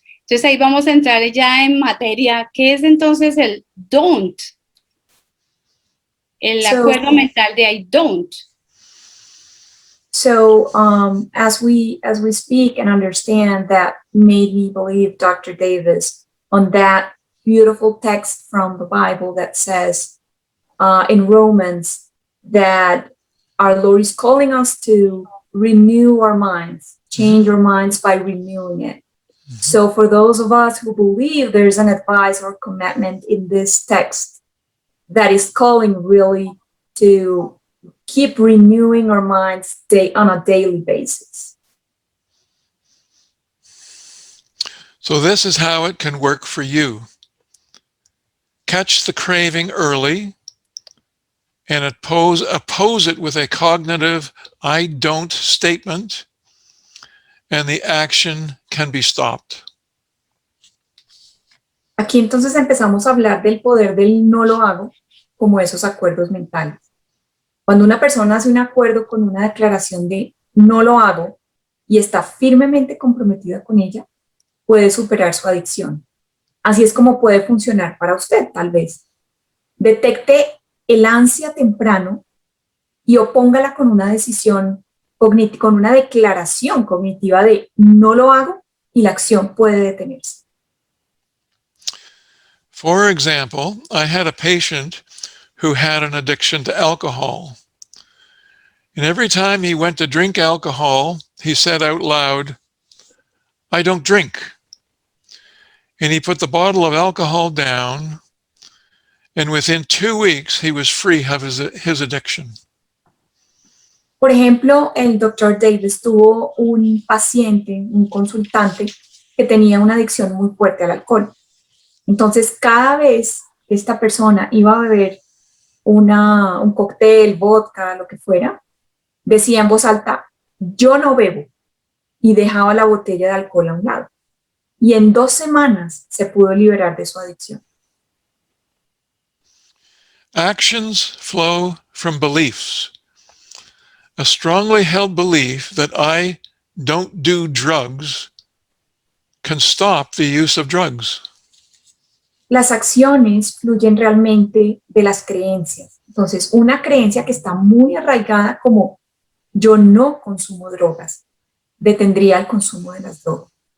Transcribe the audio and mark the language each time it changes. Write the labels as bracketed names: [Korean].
[Spanish] Entonces ahí vamos a entrar ya en materia. ¿Qué es entonces el don't? El acuerdo mental de [English] I don't. So as we speak and understand, that made me believe, Dr. Davis, on that beautiful text from the Bible that says, in Romans that our Lord is calling us to renew our minds, change our minds by renewing it. So for those of us who believe there's an advice or commitment in this text that is calling really to keep renewing our minds on a daily basis. So this is how it can work for you. Catch the craving early and oppose it with a cognitive I don't statement, and the action can be stopped. [Spanish] Aquí entonces empezamos a hablar del poder del no lo hago como esos acuerdos mentales. Cuando una persona hace un acuerdo con una declaración de no lo hago y está firmemente comprometida con ella, puede superar su adicción. Así es como puede funcionar para usted, tal vez. Detecte el ansia temprano y opóngala con una decisión cognitiva, con una declaración cognitiva de no lo hago, y la acción puede detenerse. [English] For example, I had a patient who had an addiction to alcohol. And every time he went to drink alcohol, he said out loud, I don't drink. And he put the bottle of alcohol down, and within 2 weeks, he was free of his addiction. [Spanish] Por ejemplo, el Dr. Davis tuvo un paciente, un consultante, que tenía una adicción muy fuerte al alcohol. Entonces, cada vez que esta persona iba a beber un cóctel, vodka, lo que fuera, decía en voz alta, yo no bebo, y dejaba la botella de alcohol a un lado. Y en 2 semanas se pudo liberar de su adicción. [English] Actions flow from beliefs. A strongly held belief that I don't do drugs can stop the use of drugs. [Spanish] Las acciones fluyen realmente de las creencias. Entonces, una creencia que está muy arraigada como yo no consumo drogas, detendría el consumo de las drogas.